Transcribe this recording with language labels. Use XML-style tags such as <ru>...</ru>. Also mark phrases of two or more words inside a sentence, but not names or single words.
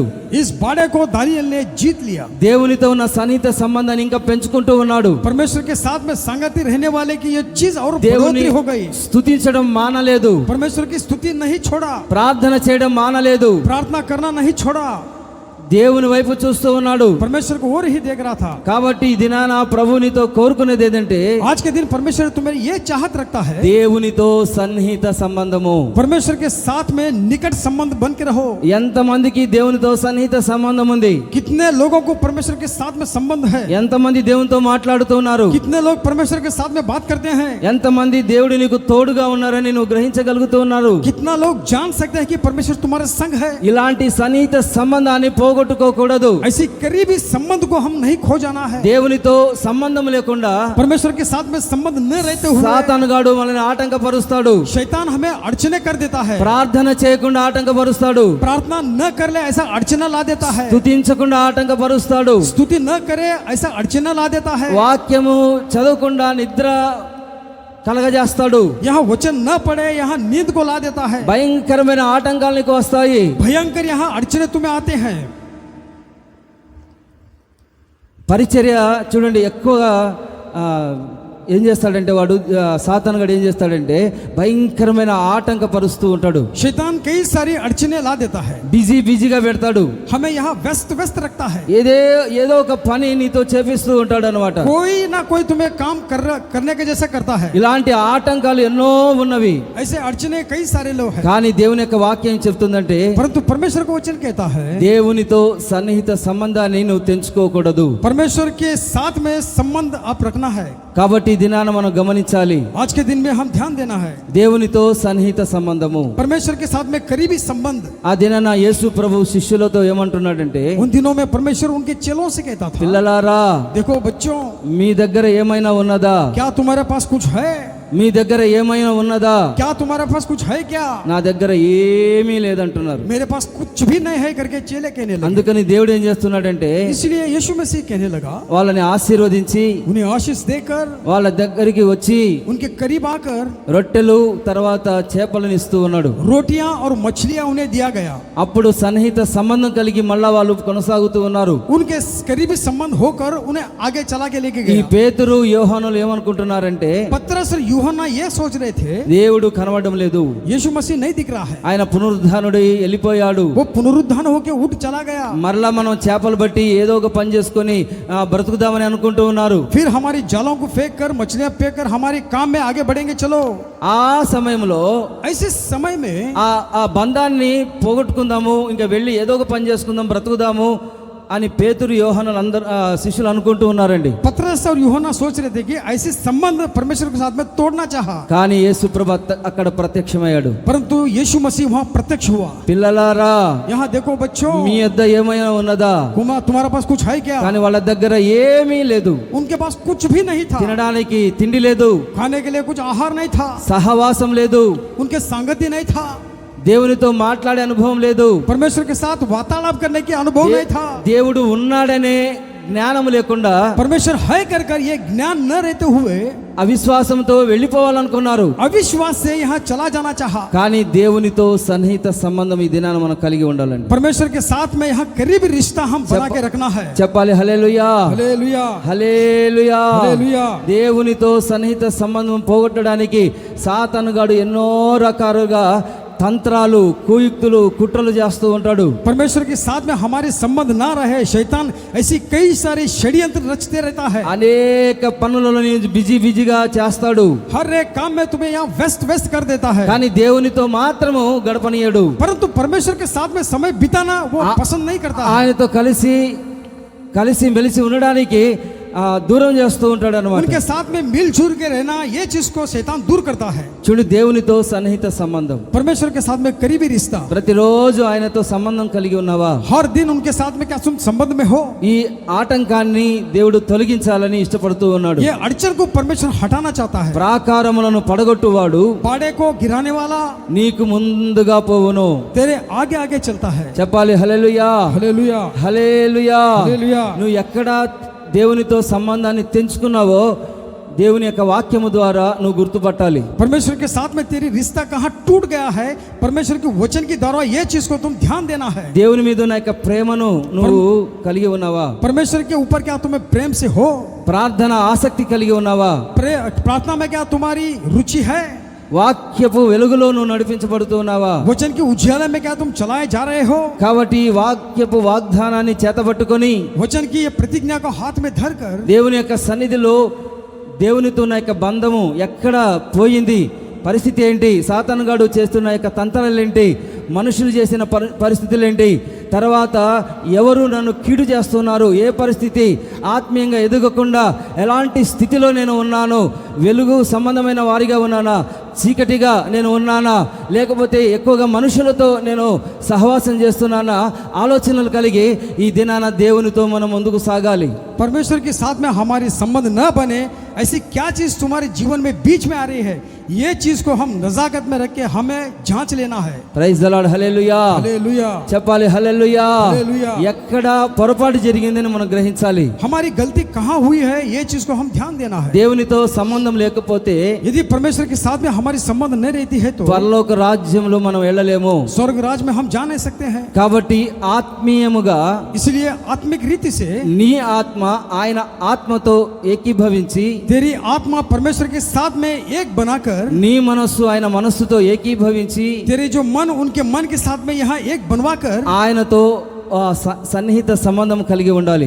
<hi>इस बाड़े को दानियल ने जीत लिया।</hi> <te>దేవునితో ఉన్న సన్నిహిత సంబంధాన్ని ఇంకా పెంచుకుంటూ ఉన్నాడు.</te> <hi>परमेश्वर के साथ में संगति रहने वाले की ये चीज और</hi> <te>దేవుని</te> <hi>बढ़ोतरी हो गई।</hi> <te>స్తుతించడం మానలేదు,</te> <hi>परमेश्वर की स्तुति नहीं छोड़ा,</hi> <te>ప్రార్థన చేయడం మానలేదు,</te> <hi>प्रार्थना करना नहीं छोड़ा,</hi> <te>దేవుని వైపు చూస్తూ ఉన్నాడు.</te> <hi>परमेश्वर को और ही देख रहा था।</hi> <te>కాబట్టి ఈ దినాన ప్రభు నీతో కోరుకునేది ఏంటంటే</te> <hi>आज के दिन परमेश्वर तुम्हें ये चाहत रखता है,</hi> <te>దేవునితో సన్నిహిత సంబంధము.</te> <hi>परमेश्वर के साथ में निकट संबंध बन के रहो।</hi> <te>ఎంతమందికి దేవునితో సన్నిహిత సంబంధం ఉంది?</te> <hi>कितने लोगों को परमेश्वर के साथ में संबंध है?</hi> <te>ఎంతమంది దేవునితో మాట్లాడుతున్నారు?</te> <hi>कितने लोग परमेश्वर के साथ में बात करते हैं?</hi> <te>ఎంతమంది దేవుడు నీకు తోడుగా ఉన్నారని నువ్వు గ్రహించగలుగుతూ ఉన్నారు?</te> <hi>कितना लोग जान सकते हैं कि परमेश्वर तुम्हारे संग है?</hi> <te>ఇలాంటి సన్నిహిత సంబంధాన్ని పోగొట్టుకోకూడదు.</te> <hi>ऐसी करीबी संबंध को हम नहीं खो जाना है।</hi> <te>దేవునితో సంబంధం లేకుండా</te> <hi>परमेश्वर के साथ में संबंध न रहते हुए</hi> <te>సాతానుగాడు మనల్ని ఆటంకపరుస్తాడు.</te> <hi>शैतान हमें अड़चने कर देता है,</hi> <te>ప్రార్థన చేయకుండా ఆటంకపరుస్తాడు,</te> <hi>प्रार्थना न कर ले ऐसा अड़चना ला देता है,</hi> <te>స్తుతించకుండా ఆటంకపరుస్తాడు,</te> <hi>स्तुति न करे ऐसा अड़चना ला देता है,</hi> <te>వాక్యము చదవకుండా నిద్ర కలగజేస్తాడు,</te> <hi>यहाँ वचन न पढ़े यहाँ नींद को ला देता है,</hi> <te>భయంకరమైన ఆటంకాలు నీకు వస్తాయి.</te> <hi>भयंकर यहाँ अड़चने तुम्हें आते हैं।</hi> <te>పరిచర్య చూడండి, ఎక్కువగా ఏం చేస్తాడంటే వాడు సాతానుగాడు ఏం చేస్తాడంటే భయంకరమైన ఆటంకపరుస్తూ ఉంటాడు.</te> <hi>शैतान कई सारी अड़चने ला देता है,</hi> <te>బిజీగా పెడతాడు,</te> <hi>हमें यहाँ व्यस्त व्यस्त रखता है,</hi> <te>ఏదో ఒక పని నీతో చేపిస్తూ ఉంటాడు అనమాట.</te> <hi>कोई ना कोई तुम्हें काम करने के जैसा करता है।</hi> <te>ఇలాంటి ఆటంకాలు ఎన్నో ఉన్నవి,</te> <hi>ऐसे अड़चने कई सारे लोग हैं,</hi> <te>కానీ దేవుని యొక్క వాక్యం చెప్తుందంటే</te> <hi>परंतु परमेश्वर का वचन कहता है</hi> <te>దేవునితో సన్నిహిత సంబంధాన్ని నువ్వు తెంచుకోకూడదు.</te> <hi>परमेश्वर के साथ में संबंध आप रखना है।</hi> <te>కాబట్టి ఈ దినాన మనం గమనించాలి,</te> <hi>आज के दिन में हम ध्यान देना है</hi> <te>దేవునితో సన్నిహిత సంబంధము.</te> <hi>परमेश्वर के साथ में करीबी संबंध।</hi> <te>ఆ దినాన యేసు ప్రభు శిష్యులతో ఏమంటున్నాడంటే,</te> <hi>उन दिनों में परमेश्वर उनके चेलों से कहता था,</hi> <te>పిల్లలారా</te> <hi>देखो बच्चों,</hi> <te>మీ దగ్గర ఏమైనా ఉన్నదా?</te> <hi>क्या तुम्हारे पास कुछ है?</hi> <te>మీ దగ్గర ఏమైనా ఉన్నదా?</te> <hi>क्या तुम्हारे पास कुछ है क्या?</hi> <te>నా దగ్గర ఏమీ లేదంటున్నారు.</te> <hi>मेरे पास कुछ भी नहीं है करके चेले कहने लगे।</hi> <te>అందుకని దేవుడు ఏం చేస్తున్నాడంటే</te> <hi>इसलिए यीशु मसीह कहने लगा,</hi> <te>వాళ్ళని ఆశీర్వదించి</te> <hi>उन्हें आशीष देकर</hi> <te>వాళ్ళ దగ్గరికి వచ్చి</te> <hi>उनके करीब आकर</hi> <te>రొట్టెలు తర్వాత చేపలను ఇస్తూ ఉన్నాడు.</te> <hi>रोटियां और मछलियां उन्हें दिया गया।</hi> <te>అప్పుడు సన్నిహిత సంబంధం కలిగి మళ్ళా వాళ్ళు కొనసాగుతూ ఉన్నారు.</te> <hi>उनके करीबी संबंध होकर उन्हें आगे चला के लेके</hi> <te>ఈ</te> <hi>गया।</hi> <te>పేతురు యోహానులు ఏమనుకుంటున్నారంటే</te> <hi>पतरस और यूहन्ना ये सोच रहे थे</hi> <te>దేవుడు కనబడడం లేదు,</te> <hi>यीशु मसीह नहीं दिख रहा है,</hi> <te>ఆయన పునరుద్ధానుడై వెళ్ళిపోయాడు,</te> <hi>वो पुनरुत्थान होके उठ चला गया।</hi> <te>మరలా మనం చేపలు బట్టి ఏదో ఒక పని చేసుకొని బ్రతుకుదామని అనుకుంటూ ఉన్నారు.</te> <hi>फिर हमारी जालों को फेंक कर मछलियां फेंक कर हमारे काम में आगे बढ़ेंगे चलो।</hi> <te>ఆ సమయంలో</te> <hi>ऐसे समय में</hi> <te>ఆ బంధాన్ని పోగొట్టుకుందాము, ఇంకా వెళ్ళి ఏదో ఒక పని చేసుకుందాం, బ్రతుకుదాము అని పేతురు యోహానులు అందరు శిష్యులు అనుకుంటూ ఉన్నారండి.</te> <hi>पतरस और यूहन्ना सोच रहे थे कि ऐसे संबंध परमेश्वर के साथ में तोड़ना चाहा,</hi> <te>కానీ యేసు ప్రభు అక్కడ ప్రత్యక్షమయ్యాడు.</te> <hi>परंतु यीशु मसीह वहां प्रत्यक्ष हुआ.</hi> <te>పిల్లలారా,</te> <hi>यहाँ देखो बच्चों,</hi> <te>మీ యొద్ద ఏమైనా ఉన్నదా?</te> <hi>तुम्हारे पास कुछ है क्या?</hi> <te>కానీ వాళ్ళ దగ్గర ఏమీ లేదు.</te> <hi>उनके पास कुछ भी नहीं था,</hi> <te>తినడానికి తిండి లేదు,</te> <hi>खाने के लिए कुछ आहार नहीं था,</hi> <te>సహవాసం లేదు,</te> <hi>उनके संगति नहीं था,</hi> <te>దేవునితో మాట్లాడే అనుభవం లేదు,</te> <hi>परमेश्वर के साथ वार्तालाप करने की अनुभव नहीं था,</hi> <te>దేవుడు ఉన్నాడనే జ్ఞానం లేకుండా</te> <hi>परमेश्वर है कर ये ज्ञान न रहते हुए</hi> <te>అవిశ్వాసంతో వెళ్ళిపోవాలనుకున్నారు.</te> <hi>अविश्वास से यहाँ चला जाना चाहा.</hi> <te>కానీ దేవునితో సన్నిహిత సంబంధం ఈ దినాన మనం కలిగి ఉండాలండి.</te> <hi>परमेश्वर के साथ में यहाँ करीबी रिश्ता हम बना के रखना है.</hi> <te>చెప్పాలి హల్లెలూయా,</te> <hi>हालेलुया,</hi> <te>హల్లెలూయా.</te> <hi>हालेलुया.</hi> <te>దేవునితో సన్నిహిత సంబంధం పోగొట్టడానికి సాతానుగాడు ఎన్నో రకాలుగా తంత్రాలు, కుయుక్తులు, కుట్రలు చేస్తూ ఉంటాడు.</te> <hi>परमेश्वर के साथ में हमारे संबंध ना रहे, शैतान ऐसी कई सारे षड्यंत्र रचते रहता है.</hi> <te>అనేక పనులలో బిజీగా చేస్తాడు.</te> <hi>हर एक काम में तुम्हें यहाँ व्यस्त कर देता है.</hi> <te>కానీ దేవునితో మాత్రము గడపనీయడు.</te> <hi>परंतु परमेश्वर के साथ में समय बिताना वो पसंद नहीं करता है.</hi> <te>ఆయనతో కలిసి మెలిసి ఉండడానికి దూరం చేస్తూ ఉంటాడు అన్నమాట.</te> <hi>उनके साथ में मिलजुल के रहना, ये चीज को शैतान दूर करता है.</hi> <te>చూడు, దేవునితో సన్నిహిత సంబంధం,</te> <hi>परमेश्वर के साथ में करीबी रिश्ता,</hi> <te>ప్రతిరోజు ఆయనతో సంబంధం కలిగి ఉన్నావా?</te> <hi>हर दिन उनके साथ में क्या तुम संबंध में हो?</hi> <te>ఈ ఆటంకాన్ని దేవుడు తొలగించాలని ఇష్టపడుతూ ఉన్నాడు.</te> <hi>ये अड़चन को परमेश्वर हटाना चाहता है.</hi> <te>ప్రాకారములను పడగొట్టువాడు</te> <hi>बाड़े को गिराने वाला</hi> <te>నీకు ముందుగా పోవును.</te> <hi>तेरे आगे आगे चलता है.</hi> <te>చెప్పాలి హల్లెలూయా,</te> <hi>हालेलुया,</hi> <te>హల్లెలూయా.</te> <hi>हालेलुया.</hi> <te>నువ్వు ఎక్కడ దేవునితో సంబంధాన్ని తెంచుకున్నావో దేవుని యొక్క వాక్యము ద్వారా నువ్వు గుర్తుపట్టాలి.</te> <hi>परमेश्वर के साथ में तेरी रिश्ता कहाँ टूट गया है, परमेश्वर के वचन के द्वारा ये चीज को तुम ध्यान देना है.</hi> <te>దేవుని మీద ఉన్న యొక్క ప్రేమను నువ్వు కలిగి ఉన్నావా?</te> <hi>परमेश्वर के ऊपर क्या तुम्हें प्रेम से हो?</hi> <te>ప్రార్థన ఆసక్తి కలిగి ఉన్నావా?</te> <hi>प्रार्थना में क्या तुम्हारी रुचि है?</hi> <te>వాక్యపు వెలుగులో నువ్వు నడిపించబడుతూ ఉన్నావా?</te> <hi>वचन के उजाले में क्या तुम चलाए जा रहे हो?</hi> <te>కాబట్టి వాక్యపు వాగ్దానాన్ని చేతబట్టుకొని</te> <hi>वचन की ये प्रतिज्ञा को हाथ में धरकर</hi> <te>దేవుని యొక్క సన్నిధిలో దేవునితో ఉన్న యొక్క బంధము ఎక్కడ పోయింది, పరిస్థితి ఏంటి, సాతానుగాడు చేస్తున్న యొక్క తంత్రాలు ఏంటి, మనుషులు చేసిన పరిస్థితులు ఏంటి, తర్వాత ఎవరు నన్ను కీడు చేస్తున్నారు, ఏ పరిస్థితి, ఆత్మీయంగా ఎదగకుండా ఎలాంటి స్థితిలో నేను ఉన్నాను, వెలుగు సంబంధమైన వారిగా ఉన్నానా, చీకటిగా నేను ఉన్నానా, లేకపోతే ఎక్కువగా మనుషులతో నేను సహవాసం చేస్తున్నానా, ఆలోచనలు కలిగి ఈ దినాన దేవునితో మనం ముందుకు సాగాలి.</te> <hi>परमेश्वर के साथ में हमारी संबंध न बने, ऐसी क्या चीज तुम्हारे जीवन में बीच में आ रही है, ये चीज को हम नजाकत में रख के हमें जांच लेना है.</hi> <en>Praise the Lord,</en> <te>హల్లెలూయా,</te> <hi>हालेलुया,</hi> <te>చెప్పాలి హల్లెలూయా. హల్లెలూయా. ఎక్కడ పొరపాటు జరిగిందని మనం గ్రహించాలి.</te> <hi>हमारी गलती कहाँ हुई है, ये चीज को हम ध्यान देना है.</hi> <te>దేవునితో సంబంధం లేకపోతే</te> <hi>यदि परमेश्वर के साथ में हमारी संबंध न रहती है तो</hi> <te>పరలోక రాజ్యంలో మనం వెళ్ళలేము.</te> <hi>स्वर्ग राज में हम जा नहीं सकते हैं.</hi> <te>కాబట్టి ఆత్మీయముగా</te> <hi>इसलिए आत्मिक रीति से</hi> <te>నీ ఆత్మ ఆయన ఆత్మతో ఏకీభవించి,</te> <hi>तेरी आत्मा परमेश्वर के साथ में एक बनाकर,</hi> <te>నీ మనస్సు ఆయన మనస్సుతో ఏకీభవించి,</te> <hi>तेरे जो मन उनके मन के साथ में यहाँ एक बनवाकर</hi> <te>ఆయనతో సన్నిహిత సంబంధం కలిగి ఉండాలి.</te>